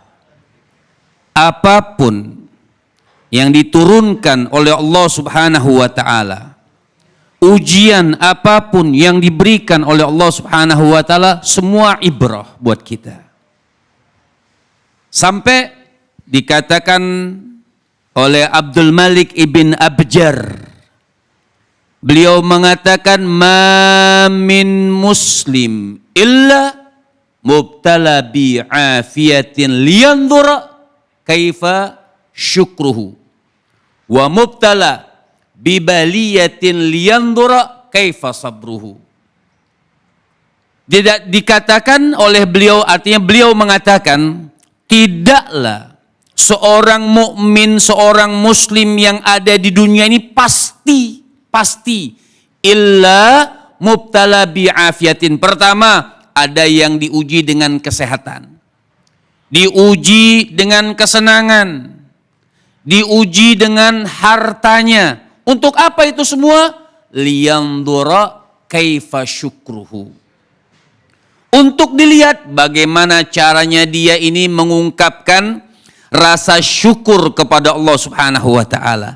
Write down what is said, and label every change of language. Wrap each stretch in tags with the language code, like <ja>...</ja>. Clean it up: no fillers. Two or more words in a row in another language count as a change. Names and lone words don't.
<id>Apapun yang diturunkan oleh Allah</id> <ar>سبحانه وتعالى,</ar> <id>ujian apapun yang diberikan oleh Allah</id> <ar>سبحانه وتعالى,</ar> <id>semua ibrah buat kita. Sampai dikatakan oleh Abdul Malik ibn Abjar, beliau mengatakan,</id> <ar>ما من مسلم إلا مبتلى بعافية لينظر كيف شكره ومبتلى ببلية لينظر كيف صبره.</ar> <id>Dikatakan oleh beliau, artinya beliau mengatakan, tidaklah seorang mukmin, seorang muslim yang ada di dunia ini pasti</id> <ar>إلا مبتلى بعافية.</ar> <id>Pertama, ada yang diuji dengan kesehatan, diuji dengan kesenangan, diuji dengan hartanya. Untuk apa itu semua?</id> <ar>لينظر كيف شكره.</ar> <id>Untuk dilihat bagaimana caranya dia ini mengungkapkan rasa syukur kepada Allah</id> <ar>سبحانه وتعالى.</ar>